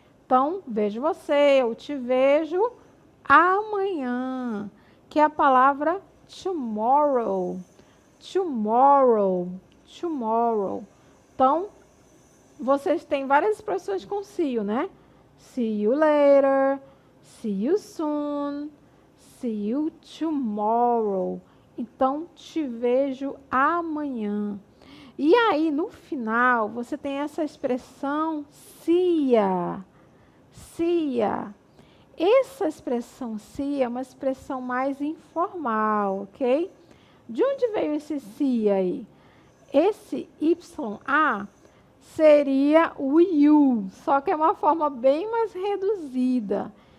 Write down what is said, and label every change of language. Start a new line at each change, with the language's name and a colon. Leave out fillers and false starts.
Portuguese: Então, vejo você, eu te vejo amanhã, que é a palavra tomorrow. Tomorrow. Tomorrow. Então, vocês têm várias expressões com see you, né?
English: See you later, see you soon, see you tomorrow.
Portuguese: Então, te vejo amanhã. E aí, no final, você tem essa expressão see ya. See ya. Essa expressão see ya é uma expressão mais informal, ok? De onde veio esse see aí? Esse YA seria o you, só que é uma forma bem mais reduzida.